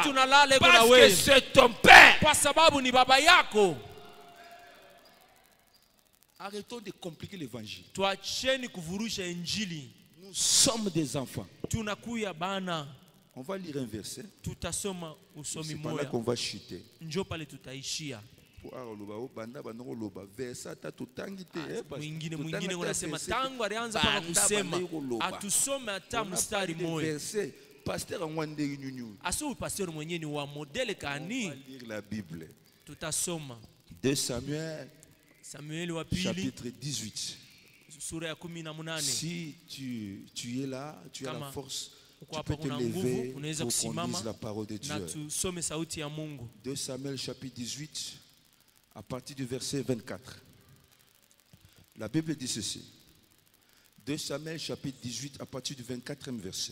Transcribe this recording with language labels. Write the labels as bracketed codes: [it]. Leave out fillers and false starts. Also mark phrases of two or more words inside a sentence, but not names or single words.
[fr] Parce que c'est ton Père. Arrêtons de compliquer l'évangile. Nous sommes des enfants. On va lire un verset. C'est pas là qu'on va chuter. [sw] Mwingine unasema tangu alianza mpaka kusema atusome hata mstari mmoja. Pasteur Mwande Nyunyu. Asu pasteur mwenyewe ni wa modele kani? [fr] On va lire la Bible. [sw] Tutasoma 2 Samuel wa pili [fr] chapitre 18. [sw] Sura ya 18. [fr] Si tu es là, tu as la force, tu peux te lever pour qu'on lise la parole de Dieu. 2 Samuel chapitre 18 à partir du verset 24. La Bible dit ceci. 2 Samuel chapitre 18 à partir du 24e verset.